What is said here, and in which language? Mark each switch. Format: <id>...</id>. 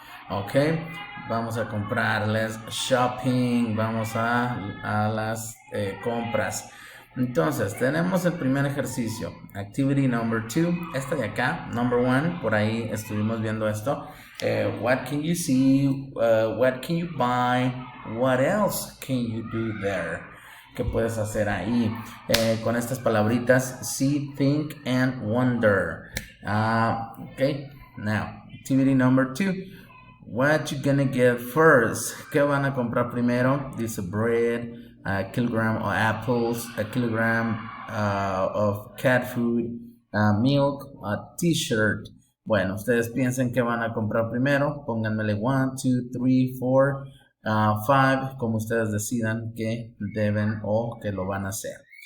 <es>Ok, vamos a comprar,</es> <en>let's shopping,</en> <es>vamos a las compras. Entonces, tenemos el primer ejercicio,</es> <en>activity number 2,</en> <es>esta de acá,</es> <en>number 1,</en> <es>por ahí estuvimos viendo esto.</es> <en>What can you see? What can you buy? What else can you do there?</en> <es>¿Qué puedes hacer ahí? Con estas palabritas,</es> <en>see, think, and wonder. Okay, now, activity number 2. What you gonna get first?</en> <es>¿Qué van a comprar primero? Dice</es> <en>bread, a kilogram of apples, a kilogram of cat food, milk, a t-shirt.</en> <es>Bueno, ustedes piensen que van a comprar primero. Pónganmele 1, 2, 3, 4, 5, como ustedes decidan que deben o que lo van a hacer.</es>